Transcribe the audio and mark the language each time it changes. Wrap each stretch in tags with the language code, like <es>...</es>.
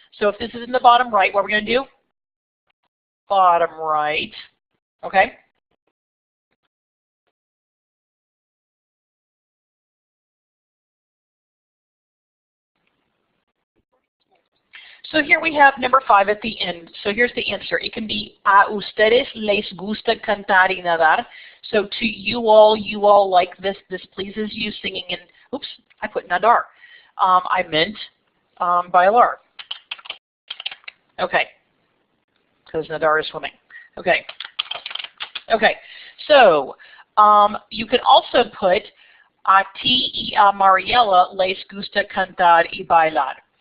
<en>So if this is in the bottom right, what are we going to do? Bottom right. Okay? So here we have number 5 at the end. So here's the answer. It can be</en> <es>a ustedes les gusta cantar y nadar.</es> <en>So to you all like this. This pleases you, singing and, oops, I put nadar. I meant bailar. Okay, because nadar is swimming.</en> <es>Okay.</es> <en>Okay, so you can also put</en> <es>a ti y a Mariela les gusta cantar y bailar.</es>